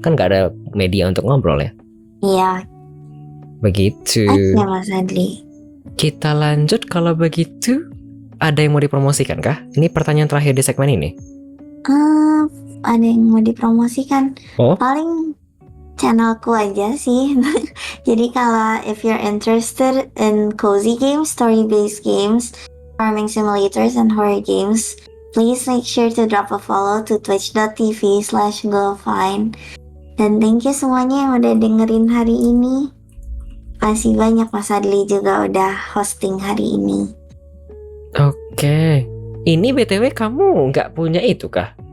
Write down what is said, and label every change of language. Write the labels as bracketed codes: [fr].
[id] Kan nggak ada media untuk ngobrol ya. Iya. Begitu. Oke Mas Adli. Kita lanjut kalau begitu. Ada yang mau dipromosikan kah? Ini pertanyaan terakhir di segmen ini. Ada yang mau dipromosikan? Oh? Paling channelku aja sih. Jadi kalau [en] if you're interested in cozy games, story-based games, farming simulators, and horror games, please make sure to drop a follow to twitch.tv/glowfine. [id] Dan [en] thank you [id] semuanya yang udah dengerin hari ini. Makasih banyak Mas Adli juga udah hosting hari ini. Oke. Ini BTW kamu nggak punya itu kah?